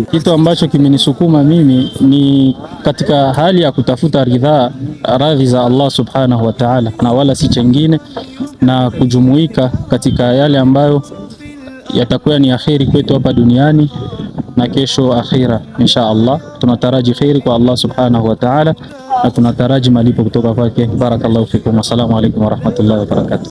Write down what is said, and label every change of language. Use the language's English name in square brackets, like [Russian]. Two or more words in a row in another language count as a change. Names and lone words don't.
[Swahili] Kitu ambacho kimenisukuma mimi ni katika hali ya kutafuta radhi za Allah [Arabic] سبحانه وتعالى, [Swahili] na wala si chengine, na kujumuika katika yale ambayo yatakuwa ni akhiri kwetu hapa duniani na kesho akhira [Arabic] إن شاء الله. [Swahili] Tunataraji khairi kwa Allah [Arabic] سبحانه وتعالى [Swahili] na tunataraji malipo kutoka kwake. [Arabic] بارك الله فيكم. السلام عليكم ورحمة الله وبركاته.